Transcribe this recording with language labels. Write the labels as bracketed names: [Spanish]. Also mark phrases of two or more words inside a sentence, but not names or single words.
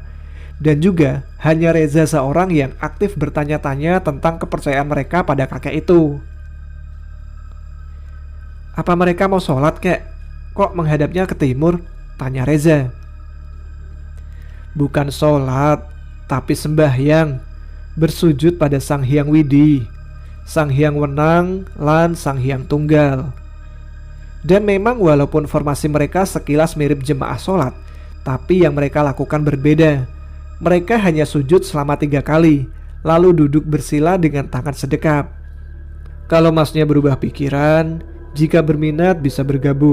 [Indonesian] Dan juga hanya Reza seorang yang aktif bertanya-tanya tentang kepercayaan mereka pada kakek itu. Apa mereka mau sholat kek? Kok menghadapnya ke timur? Tanya Reza. Bukan sholat, tapi sembahyang, bersujud pada Sang Hyang Widi, Sang Hyang Wenang, lan Sang Hyang Tunggal. Dan memang walaupun formasi mereka sekilas mirip jemaah sholat, tapi yang mereka lakukan berbeda. Mereka hanya sujud selama 3 kali, lalu duduk bersila dengan tangan sedekap. Kalau masnya berubah pikiran, jika berminat bisa bergabung.